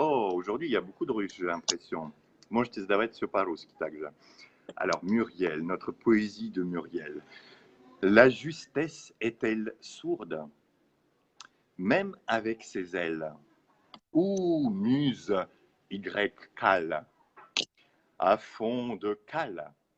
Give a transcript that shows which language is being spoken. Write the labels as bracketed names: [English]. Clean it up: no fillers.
[French] Oh, aujourd'hui, il y a beaucoup de Russes, j'ai l'impression. [Russian] Можете задавать все по-русски также. [French] Alors, Muriel, notre poésie de Muriel. La justesse est-elle sourde, même avec ses ailes? Ou muse Y cale, à fond de cale.